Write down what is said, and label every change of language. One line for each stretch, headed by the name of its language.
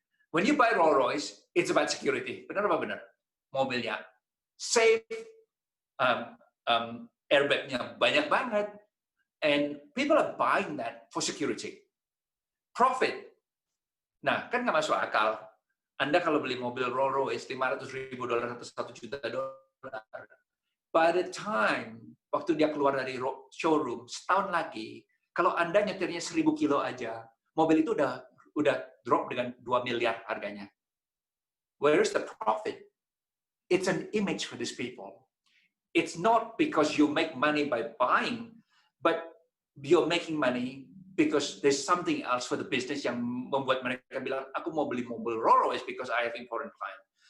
English: When you buy Rolls-Royce, it's about security.
Indonesian: Benar apa benar? Mobilnya safe, airbagnya banyak banget,
English: and people are buying that for security.
Indonesian: Profit. Nah, kan nggak masuk akal. Anda kalau beli mobil Rolls-Royce $500.000 atau $1 juta,
English: by the time
Indonesian: waktu dia keluar dari showroom setahun lagi, kalau Anda nyetirnya 1.000 kilo aja, mobil itu udah drop dengan 2 miliar harganya.
English: Where is the profit? It's an image for these people. It's not because you make money by buying, but you're making money because there's something else for the business
Indonesian: yang membuat mereka bilang, aku mau beli mobil Rolls-Royce
English: because I have important client.